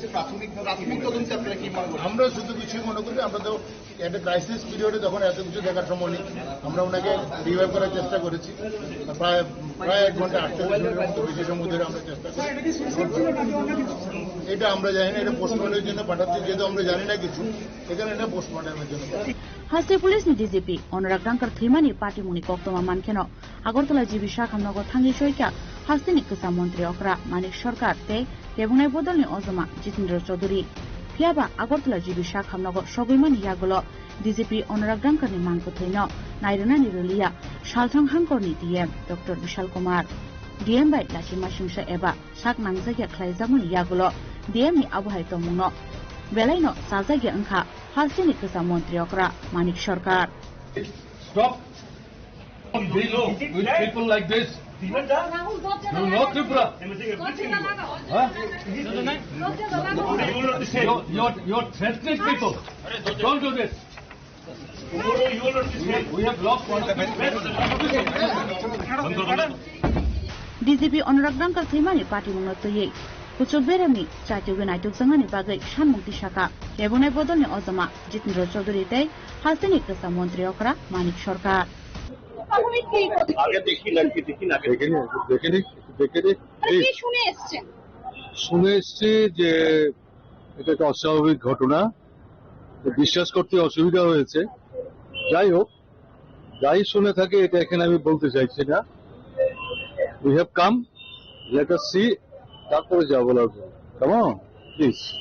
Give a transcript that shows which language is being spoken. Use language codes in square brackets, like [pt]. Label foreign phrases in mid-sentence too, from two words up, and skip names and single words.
[bn] আমরা শুধু কিছুই মনে করি আমরা তো একটা [en] crisis period [bn] তখন এত কিছু দেখার সময় নেই আমরা ওনাকে রিভাইভ করার চেষ্টা করেছি প্রায় 1 ঘন্টা 48 মিনিটের মতো বেশি সময় ধরে আমরা চেষ্টা করি। এটা আমরা জানি না এটা পোস্টমর্টমের জন্য পাঠাচ্ছি যেহেতু আমরা জানি না কিছু এখানে এটা পোস্টমর্টমের জন্য। [trp] हास्ते पुलिस नि डीजीपी अनुराग डांकर थैमानि पार्टी मुनि कक्तमा मानखेनो আগরতলা जीबी शाह खामनग थांगि सयका हास्तेनि कोसा मन्त्री अकरा मानिक सरकार ते देबुंनाय बदलनि अजमा जितेन्द्र चौधरी फियाबा আগরতলা जीबी शाह खामनग सगैमानि यागलो डीजीपी अनुराग डांकरनि मानखो थैनो नायरनानि रलिया सालथां हांकरनि डीएम डॉक्टर विशाल कुमार डीएम बाय लाचिमा सिंसा एबा साक नांजाया ख्लायजामनि यागलो डीएम नि आबहाय तमुनो बेलायनो सालजाया अंखा हास्तेनि कोसा मन्त्री अकरा मानिक सरकार [en] Stop dealing with people like this. You know Tripura. You're threatening people. Don't do this. We have lost one. [trp] डीजीपी अनुराग डांकर थैमानि पार्टी मुंनो तयै कुचुल बेरामनि चाइतोगै नायतुक जंगानि बागै सानमुक्ति शाखा लेबुनाय बदलनि अजमा जितेन्द्र चौधरी तै हास्तेनि कोसा मन्त्री अकरा मानिक सरकार [bn] শুনে এসছি যে এটা একটা অস্বাভাবিক ঘটনা বিশ্বাস করতে অসুবিধা হয়েছে যাই হোক যাই শুনে থাকে এটা এখানে আমি বলতে চাইছি না [en] we have come let us see [bn] তারপরে যা বলার কেমন প্লিজ